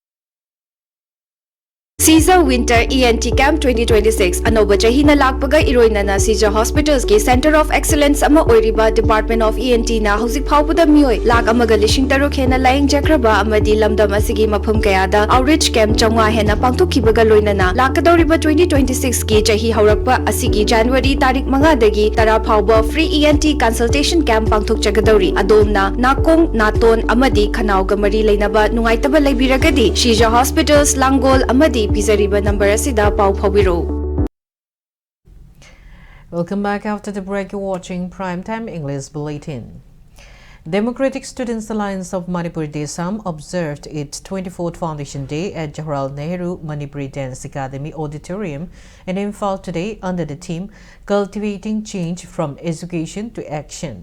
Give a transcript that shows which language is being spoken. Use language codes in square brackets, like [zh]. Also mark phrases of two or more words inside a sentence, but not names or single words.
[mni] Caesar Winter ENT Camp 2026 Anoba Chahina Lakpaga Iroinana Caesar Hospitals ki [en] Center of Excellence [mni] ama oiriba Department of ENT na Hauzik Phaupuda Mioi Lak amaga lishing taruk hena Laing Jakraba amadi lamdam asigi mafhum kayada [en] Outreach Camp [mni] changwa hena pangthokhibaga loinana lakadoriba 2026 ki chahi haurakpa asigi January tarik manga dagi tara phauba [en] free ENT consultation camp [mni] pangthok chagadori adomna nakong naton amadi khanauga mari leinaba nungaitaba leibiragadi Caesar Hospitals Langol amadi number [en] Welcome back after the break. You're watching Primetime English Bulletin. Democratic Students Alliance of Manipur DESAM observed its 24th Foundation Day at Jawaharlal Nehru Manipuri Dance Academy Auditorium in Imphal today under the theme Cultivating Change from Education to Action.